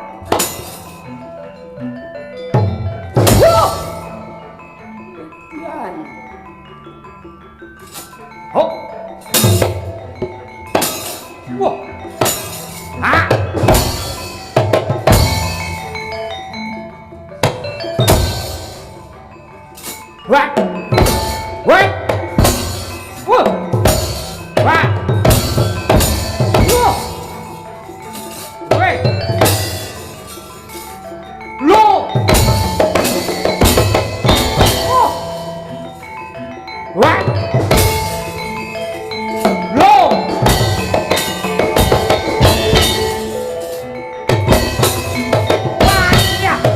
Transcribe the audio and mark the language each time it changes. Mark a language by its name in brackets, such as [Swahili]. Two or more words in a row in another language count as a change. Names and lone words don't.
[English] Yan. Ho! Wah! Hah? Wah! Wah! Wah! Wah! Wah! Wait! Lo! Oh! What? Lo! Wah!